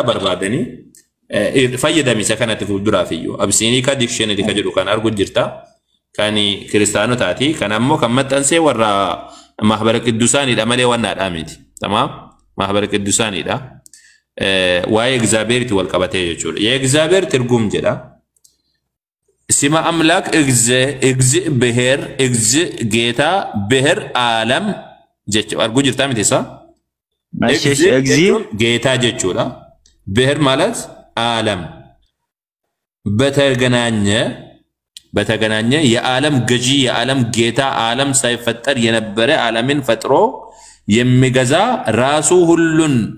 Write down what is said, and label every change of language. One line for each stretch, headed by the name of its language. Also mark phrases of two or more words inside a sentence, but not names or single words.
Oromo: barbaadanii fayyadami isa kanatti fuulduraaf iyyuu abisiinikaa dikshineri ka jedhu kan argu jirta kan kiristaanotaati kan ammoo kan maxxansee warra mahbara qiddusaanidha malee wannaadhaa miti tamaam mahbara qiddusaanidha waa'ee egzaabeerti wal qabatee jechuudha
Amharic: የእግዚአብሔር ትርጉም
Oromo: jedha
Amharic: ስመ አምላክ ብሔር ጌታ ብሔር ዓለም
Oromo: jechuudha argu jirta miti isa
Amharic: ጌታ jechuudha ብሔር ማለት ዓለም በተገናኘ የዓለም ገዢ የዓለም ጌታ ዓለም ሳይፈጠር የነበረ ዓለምን ፈጥሮ የሚገዛ ራሱ ሁሉን